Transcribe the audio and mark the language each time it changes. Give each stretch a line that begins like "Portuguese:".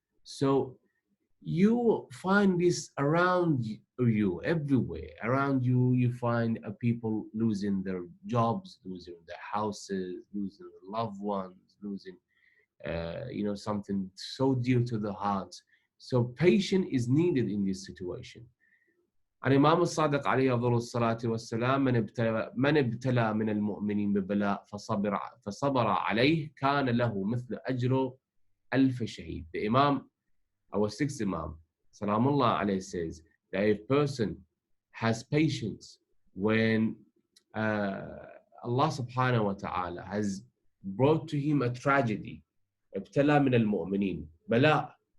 English: So you find this around you, everywhere. Around you, you find people losing their jobs, losing their houses, losing their loved ones, losing, something so dear to the heart. So patience is needed in this situation.
Arabic: الإمام الصادق عليه أفضل الصلاة والسلام من ابتلى من المؤمنين ببلاء فصبر عليه كان له مثل أجر ألف شهيد.
English: The Imam, our sixth Imam, Salamullah alayhi, says that if a person has patience when Allah subhanahu wa ta'ala has brought to him a tragedy,
Arabic: ابتلى من المؤمنين,
English: bala